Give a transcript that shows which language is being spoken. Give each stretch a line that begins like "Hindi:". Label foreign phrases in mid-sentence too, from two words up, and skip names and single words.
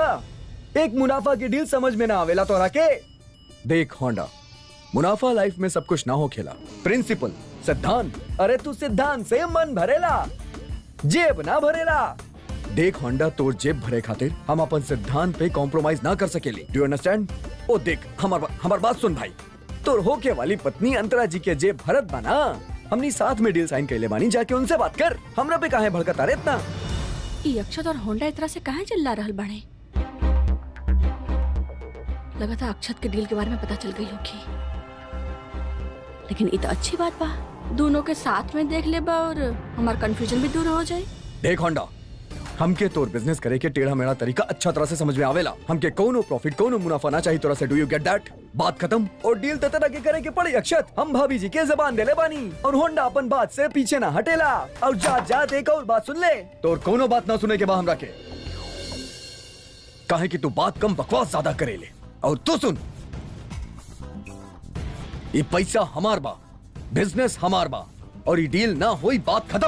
Bhojpuri: एक मुनाफा की डील समझ में ना आवेला तोरा के? देख होंडा, मुनाफा लाइफ में सब कुछ ना हो खेला, प्रिंसिपल, सिद्धांत। अरे तू सिद्धांत से मन भरेला, जेब ना भरेला। देख होंडा, तोर जेब भरे खातिर हम अपन सिद्धांत पे कॉम्प्रोमाइज ना कर सकेली।
English: Do you understand?
Bhojpuri: ओ देख, हमार बात सुन भाई। तोर होके वाली पत्नी अंतरा जी के जेब भरत बना, हमनी साथ में डील साइन कैले बानी, जाके उनसे बात कर। हमरा पे काहे भड़कता रे इतना? ये अक्षत और होंडा इस तरह से कहाँ चिल्ला रहल बाड़े? लगातार अक्षत के डील के बारे में पता चल गई होगी, लेकिन ये तो अच्छी बात बा, दोनों के साथ में देख ले बा और हमारा कंफ्यूजन भी दूर हो जाए। देख होंडा, हमके तोर बिजनेस करे के टेढ़ा मेढ़ा तरीका अच्छा तरह से समझ में आवेला। हमके कोनो प्रॉफिट, कोनो मुनाफा ना चाहिए तोरा से।
English: Do you get that?
Bhojpuri: बात खत्म। और डील तो तरह के करे के पड़ी अक्षत। हम भाभी जी के जबान देले बानी, और होंडा अपन बात से पीछे ना हटेला। और जात एक और बात सुन ले। तोर कोनो बात ना सुने के बाद हमरा के काहे कि तू बात कम बकवास ज्यादा करेले। और तू सुन, ये पैसा हमार बा, बिजनेस हमार बा, और ये डील ना हुई, बात खत्म।